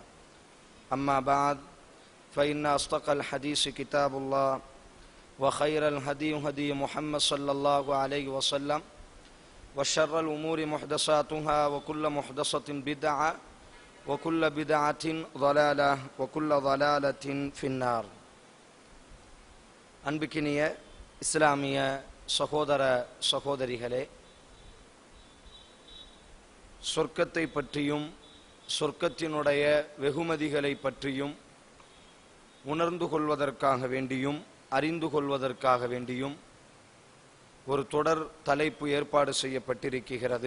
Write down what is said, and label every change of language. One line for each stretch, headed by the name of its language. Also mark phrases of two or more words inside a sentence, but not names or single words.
Arabic: أما بعد فإن أصدق الحديث كتاب الله وخير الهدي هدي محمد صلى الله عليه وسلم وشر الأمور محدثاتها وكل محدثة بدعة وكل بدعة ضلالة وكل ضلالة في النار.
Tamil: அன்பிக்கினிய இஸ்லாமிய சகோதர சகோதரிகளே, சொர்க்கத்தை பற்றியும் சொர்க்கத்தினுடைய வெகுமதிகளை பற்றியும் உணர்ந்து கொள்வதற்காக வேண்டியும் அறிந்து கொள்வதற்காக வேண்டியும் ஒரு தொடர் தலைப்பு ஏற்பாடு செய்யப்பட்டிருக்கிறது.